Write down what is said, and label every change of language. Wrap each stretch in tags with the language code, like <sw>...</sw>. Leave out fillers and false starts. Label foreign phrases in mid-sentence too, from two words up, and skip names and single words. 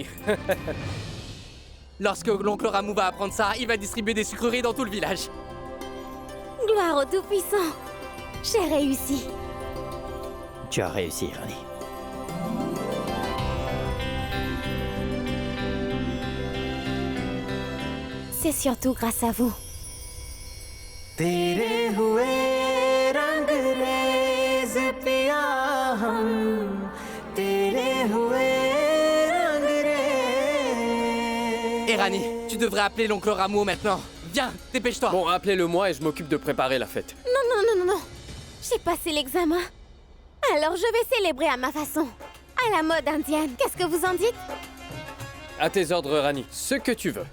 <fr>Lorsque l'oncle Ramu va apprendre ça, il va distribuer des sucreries dans tout le village. Gloire au Tout-Puissant. J'ai réussi. Tu as réussi, Rani. C'est surtout grâce à vous.</fr> <hi>तेरे हुए रंगरेज पिया हम तेरे हुए रंगरेज.</hi> <fr>Et Rani, tu devrais appeler l'oncle Ramu maintenant. Viens, dépêche-toi. Bon, appelez-le moi et je m'occupe de préparer la fête. Non. J'ai passé l'examen. Alors je vais célébrer à ma façon. À la mode indienne. Qu'est-ce que vous en dites? À tes ordres, Rani. Ce que tu veux.</fr>